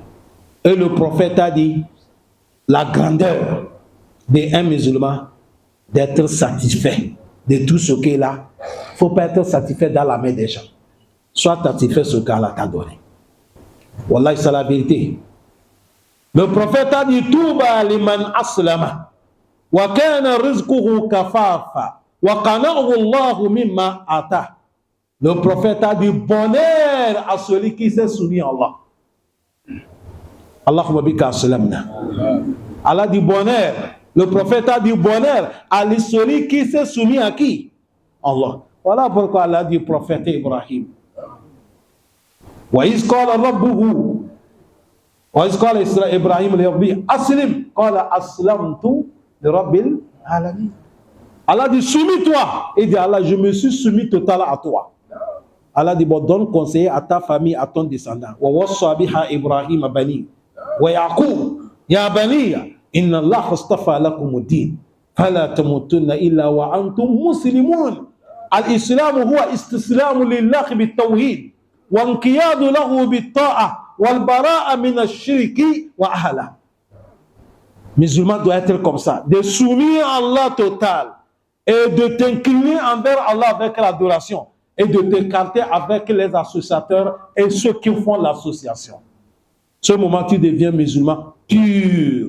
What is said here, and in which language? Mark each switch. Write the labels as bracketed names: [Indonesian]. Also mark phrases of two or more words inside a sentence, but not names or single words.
[French] Et le prophète a dit la grandeur d'un musulman d'être satisfait de tout ce qu'il a. Il ne faut pas être satisfait dans la main des gens. Sois satisfait de ce qu'Allah t'a donné. Wallah, c'est la vérité. Le prophète a dit [Arabic] طوبى لمن أسلم وكان رزقه كفافا وقنعه الله مما آتاه. [French] Le prophète a dit bonheur à celui qui s'est soumis à Allah. [Arabic] اللهم بك أسلمنا. [French] Allah dit bonheur. Le prophète a dit bonheur à celui qui s'est soumis à qui? Allah. Voilà pourquoi Allah dit prophète Ibrahim. [Arabic] وإذ قال ربه وإذ قال إبراهيم لربي أسلم قال أسلمت لرب العالمين. [French] Allah dit soumis-toi. Il dit Allah, je me suis soumis totalement à toi. Allah dit bon, donne conseiller à ta famille, à ton descendant. [Arabic] ووصى بها إبراهيم بنيه ويعقوب يا بني إن الله اصطفى لكم الدين فلا تموتن إلا وأنتم مسلمون. الإسلام هو الاستسلام لله بالتوحيد والانقياد له بالطاعة والبراءة من الشرك وأهله. [French] Musulman doit être comme ça, de soumis à Allah total et de t'incliner envers Allah avec l'adoration et de t'écarter avec les associateurs et ceux qui font l'association. Ce moment, tu deviens musulman pur.